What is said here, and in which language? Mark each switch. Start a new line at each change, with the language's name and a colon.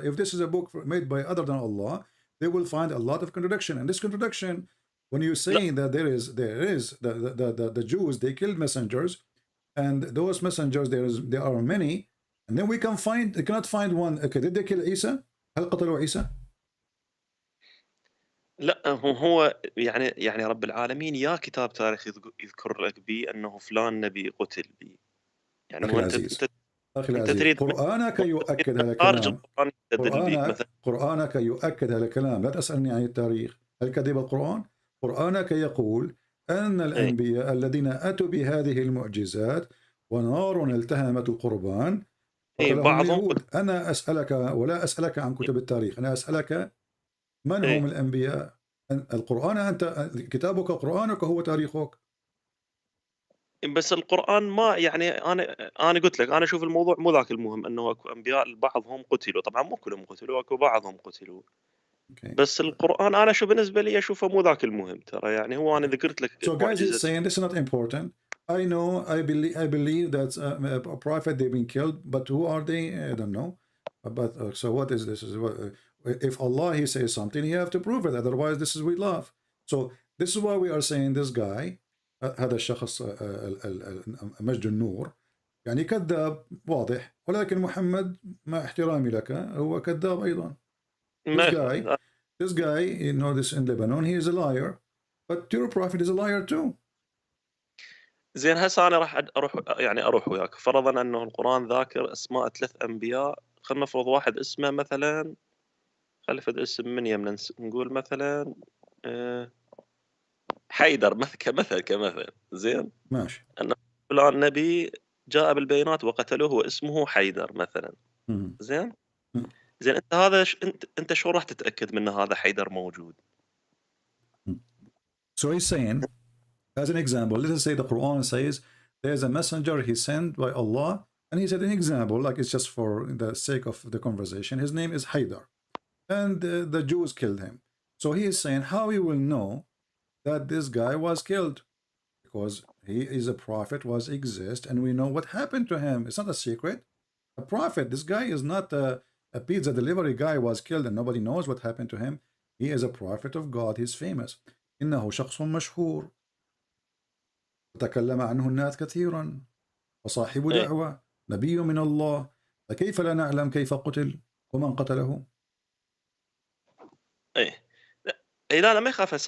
English: If this is a book made by other than Allah, they will find a lot of contradiction. And this contradiction, when you're saying that there is the Jews, they killed messengers, and those messengers there are many, and then we cannot find one. Okay, did they kill Isa?
Arabic: هل قتلوا عيسى؟ لا هو يعني رب العالمين يا كتاب تاريخ يذكر لك به انه فلان نبي قتل به. يعني أخي العزيز، أخي العزيز، قرآنك يؤكد هذا الكلام. قرآنك يؤكد هذا الكلام. لا تسألني عن التاريخ. هل كذب القرآن؟ قرآنك يقول أن الأنبياء الذين أتوا بهذه المعجزات ونار التهمت القربان قتلهم اليهود. أنا أسألك ولا أسألك عن كتب التاريخ، أنا أسألك من هم الأنبياء؟ القرآن، أنت كتابك قرآنك هو تاريخك. بس القرآن ما يعني أنا قلت لك أنا أشوف الموضوع مو ذاك المهم، أنه أكو أنبياء بعضهم قتلوا، طبعا مو كلهم قتلوا، أكو بعضهم قتلوا. بس القرآن أنا شو بالنسبة لي أشوفه مو ذاك المهم ترى. يعني هو أنا ذكرت لك.
English: So guys is saying this is not important. I know, I believe that a prophet they've been killed, but who are they? I don't know. But so what is this? If Allah he says something, you have to prove it. Otherwise, this is we love. So this is why we are saying this guy,
Arabic: هذا الشخص مجد النور، يعني كذاب واضح. ولكن محمد مع احترامي لك هو كذاب أيضا.
English: This guy, you know this in Lebanon, he is a liar. But your prophet is a liar too.
Arabic: زين هسه أنا راح أروح وياك. فرضا أنه القرآن ذاكر أسماء 3 أنبياء. خلينا نفرض واحد اسمه مثلا، خلفت اسم من يمنا نقول مثلا حيدر كمثل. زين ماشي. أن فلان نبي جاء بالبينات وقتلوه واسمه حيدر مثلا. زين زين أنت هذا أنت شو راح تتأكد من هذا حيدر موجود؟
English: So he's saying, as an example, let us say the Quran says there's a messenger he sent by Allah, and he said an example, like it's just for the sake of the conversation, his name is Haydar, and the Jews killed him. So he is saying how he will know that this guy was killed, because he is a prophet, exists, and we know what happened to him. It's not a secret. A prophet, this guy is not a pizza delivery guy was killed and nobody knows what happened to him. He is a prophet of God. He's famous.
Arabic: إنه شخص مشهور تكلم عنه الناس كثيرا وصاحب دعوة نبي من الله، فكيف لا نعلم كيف قتل ومن قتله؟ لا ما يخاف.